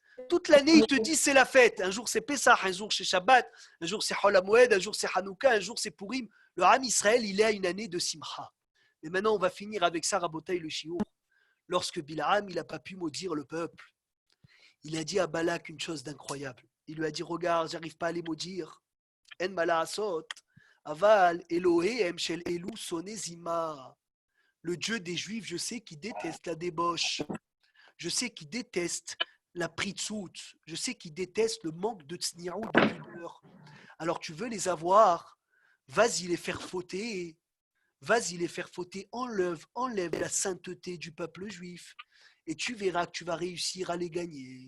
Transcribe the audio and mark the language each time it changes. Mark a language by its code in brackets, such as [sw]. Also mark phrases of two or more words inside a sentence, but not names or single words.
[fr] Toute l'année, il te dit c'est la fête. Un jour c'est Pessah, un jour c'est Shabbat, un jour c'est Hol HaMoed, un jour c'est Hanouka, un jour c'est Purim. Le [he] עם ישראל, [fr] il est à une année de Simcha. Et maintenant, on va finir avec ça, Rabotaï le Shiur. Lorsque Bilham, il n'a pas pu maudire le peuple, il a dit à Balak une chose d'incroyable. Il lui a dit, regarde, j'arrive pas à les maudire. [he] אין מה לעשות, אבל אלוהים של אלו שונא זימה. [fr] Le Dieu des Juifs, je sais qu'il déteste la débauche. Je sais qu'il déteste la pritzout. Je sais qu'il déteste le manque de tsniaou, de pudeur. Alors tu veux les avoir, vas-y les faire fauter. Vas-y les faire fauter, enlève la sainteté du peuple juif et tu verras que tu vas réussir à les gagner.